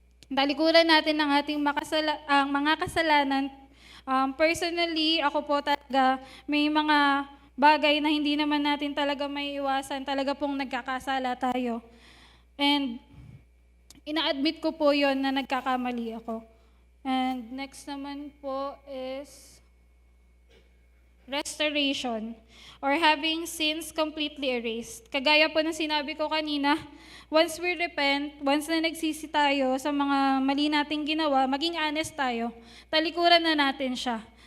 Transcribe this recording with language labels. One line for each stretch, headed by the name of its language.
Filipino: Talikuran natin ang ating mga kasalanan. Personally, ako po talaga, may mga bagay na hindi naman natin talaga may iwasan, talaga pong nagkakasala tayo. And ina-admit ko po yon na nagkakamali ako.
English: And next
Filipino: naman po
English: is restoration or having sins completely erased.
Filipino: Kagaya po ng sinabi ko kanina,
English: once we repent,
Filipino: once na nagsisi tayo sa mga mali nating ginawa, maging honest tayo, talikuran na natin siya.